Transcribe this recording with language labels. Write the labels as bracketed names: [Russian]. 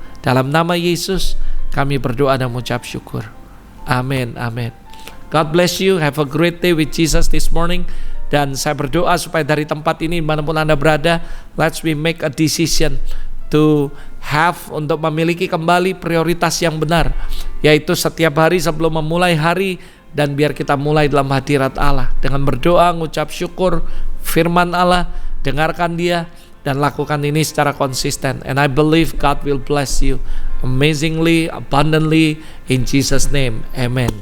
[Indonesian] Dalam nama Yesus kami berdoa dan mengucap syukur. Amin, amin. [English] God bless you, have a great day with Jesus this morning. [Indonesian] Dan saya berdoa supaya dari tempat ini dimanapun Anda berada, [English] let's we make a decision to have, [Indonesian] untuk memiliki kembali prioritas yang benar, yaitu setiap hari sebelum memulai hari, dan biar kita mulai dalam hadirat Allah dengan berdoa, mengucap syukur, firman Allah, dengarkan Dia, dan lakukan ini secara konsisten. [English] And I believe God will bless you amazingly, abundantly, in Jesus name, amen.